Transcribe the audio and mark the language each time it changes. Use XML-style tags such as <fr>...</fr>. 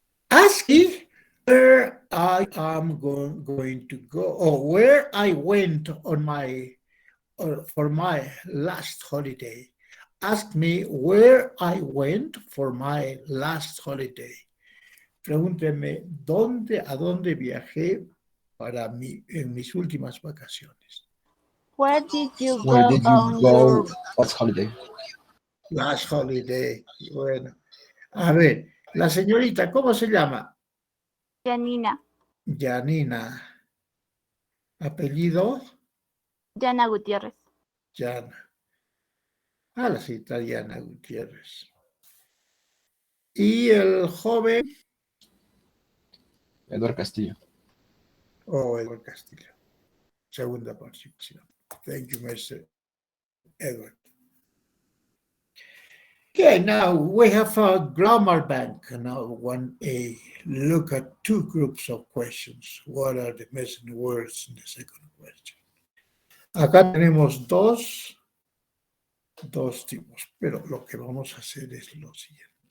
<en>Ask me where I am going to go, or where I went on for my last holiday. Ask me where I went for my last holiday.</en> <es>Pregúnteme a dónde viajé en mis últimas vacaciones.</es> <en>Where did you Where go did you on your last holiday? Last holiday.</en> <es>Bueno, a ver, la señorita, ¿cómo se llama? Janina? Janina. Apellido, Jana Gutiérrez. Jana. Ah, la señorita Diana Gutiérrez. Y el joven, Eduardo Castillo. Edward Castillo. Segunda participación.</es> <en>Thank you, Mr. Edward. Okay, now we have a grammar bank. Now, 1A. Look at two groups of questions. What are the missing words in the second question?</en> <es>Acá tenemos dos tipos, pero lo que vamos a hacer es lo siguiente.</es>